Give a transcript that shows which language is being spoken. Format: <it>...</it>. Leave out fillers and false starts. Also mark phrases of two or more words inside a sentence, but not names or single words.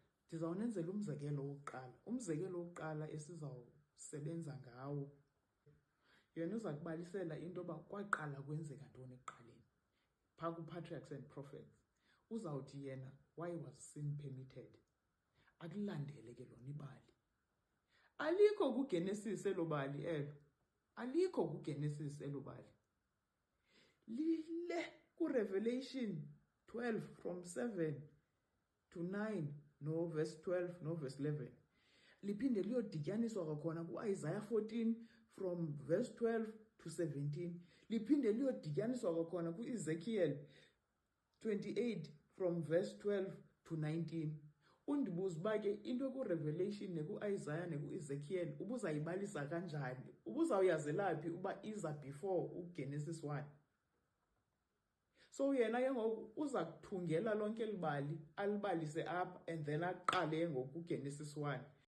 <xh>Ndizawunenzela umzekelo wokuqala. Umzekelo wokuqala esizawusebenza ngawo yena uza kubalisela into yoba kwaqala kwenzeka ntoni ekuqaleni phaa ku-Patriarchs and Prophets. Uzawuthi yena</xh> <en>why was sin permitted.</en> <xh>Akulandele ke lona ibali. Alikho kuGenesis elo bali elo. Alikho kuGenesis elo bali. Lile kuRevelation 12</xh> <en>from 7 to 9</en> <xh>no verse 12 no verse 11. Liphinde liyodityaniswa kwakhona ku-Isaiah 14</xh> <en>from verse 12 to 17.</en> <xh>Liphinde liyodityaniswa kwakhona ku-Ezekiel 28</xh> <en>from verse 12 to 19.</en> <xh>Undibuza uba ke into ku-Revelation neku-Isaiah neku-Ezekiel ubuzayibalisa kanjani? Ubuzawuyazelaphi uba iza before uGenesis 1? So yena ke ngoku uza kuthungela lonke libali alibalise apha</xh> <en>and then</en> <xh>aqale ngoku uGenesis 1.</xh>